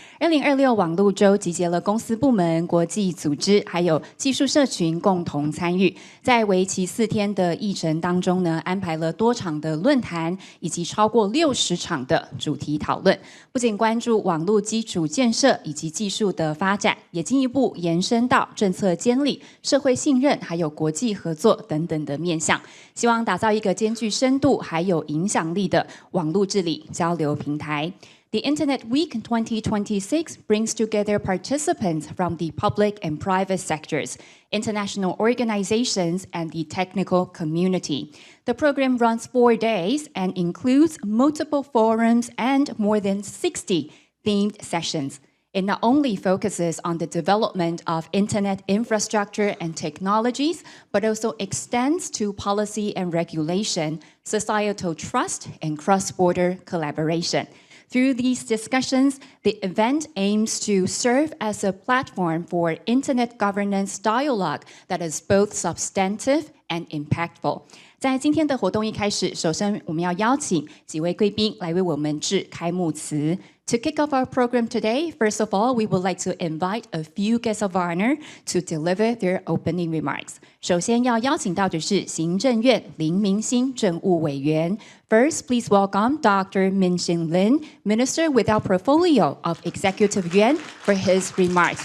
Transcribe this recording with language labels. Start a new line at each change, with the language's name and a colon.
Chinese: 2026网络周集结了公司部门、国际组织还有技术社群共同参与，在为期4天的议程当中呢，安排了多场的论坛以及超过60场的主题讨论，不仅关注网络基础建设以及技术的发展，也进一步延伸到政策监理、社会信任还有国际合作等等的面向，希望打造一个兼具深度还有影响力的网络治理交流平台。
English: The Internet Week 2026 brings together participants from the public and private sectors, international organizations, and the technical community. The program runs 4 days and includes multiple forums and more than 60 themed sessions. It not only focuses on the development of internet infrastructure and technologies, but also extends to policy and regulation, societal trust, and cross-border collaboration. Through these discussions, the event aims to serve as a platform for internet governance dialogue that is both substantive and impactful.
Chinese: 在今天的活动一开始，首先我们要邀请几位贵宾来为我们致开幕词。
English: To kick off our program today, first of all, we would like to invite a few guests of honor to deliver their opening remarks.
Chinese: 首先要邀请到的是行政院林明昕政务委员。
English: First, please welcome Dr. Min-Shin Lin, Minister without Portfolio of Executive Yuan, for his remarks.